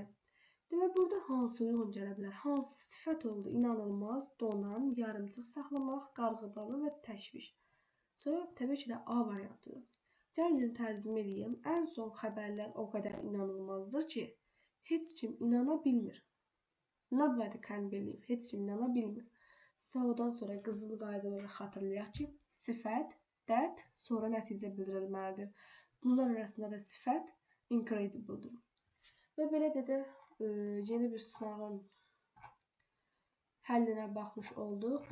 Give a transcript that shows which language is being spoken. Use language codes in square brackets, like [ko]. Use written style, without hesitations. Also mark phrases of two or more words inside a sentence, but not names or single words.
[az] Demək, burada hansı uyğun gələ bilər? Hansı sifət oldu? İnanılmaz, donan, yarımçıq saxlamaq, qarğıdalı və təşviş. Cavab təbii ki də A variantıdır. Gəlin tərcümə edeyim. Ən son xəbərlər o qədər inanılmazdır ki, heç kim inana bilmir. [en] Nobody can believe. [az] Heç kim inana bilmir. Sağdan sonra qızıl qayda olaraq xatırlayaq ki, sifət, that, sonra nəticə bildirilməlidir. Bunlar arasında da sifət incredible'dır. Və beləcə də yeni bir sınavın həllinə baxmış olduq.